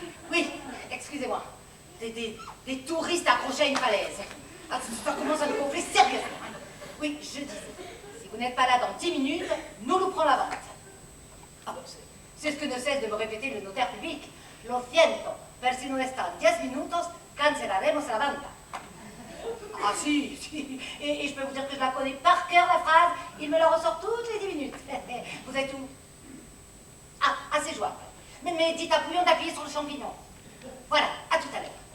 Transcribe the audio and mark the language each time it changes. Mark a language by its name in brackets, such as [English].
[French] Oui, excusez-moi. Des touristes accrochés à une falaise. Ah, ça commence à nous gonfler sérieusement. Oui, je disais, si vous n'êtes pas là dans 10 minutes, nous louperons la vente. Ah, c'est ce que ne cesse de me répéter le notaire public. [Spanish] Lo siento, pero si no están 10 minutos, cancelaremos la venta. [French] Ah si, et je peux vous dire que je la connais par cœur, la phrase. Il me la ressort toutes les 10 minutes. Vous êtes où? Ah, c'est jouable. Mais dites à Pouillon d'appuyer sur le champignon. Voilà, à tout à l'heure.